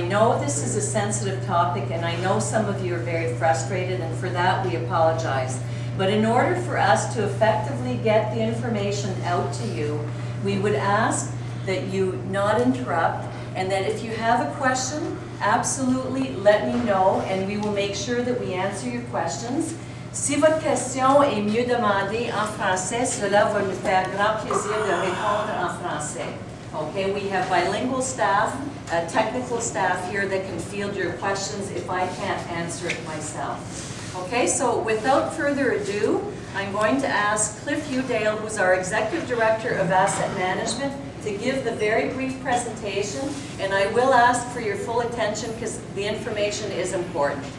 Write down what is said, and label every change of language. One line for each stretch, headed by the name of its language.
English: I know this is a sensitive topic and I know some of you are very frustrated, and for that we apologize. But in order for us to effectively get the information out to you, we would ask that you not interrupt, and that if you have a question, absolutely let me know and we will make sure that we answer your questions.
French: Si votre question est mieux demandée en français, cela va nous faire grand plaisir de répondre en français.
English: Okay, we have bilingual staff, technical staff here that can field your questions if I can't answer it myself. Okay, so without further ado, I'm going to ask Cliff Udale, who's our Executive Director of Asset Management, to give the very brief presentation, and I will ask for your full attention because the information is important.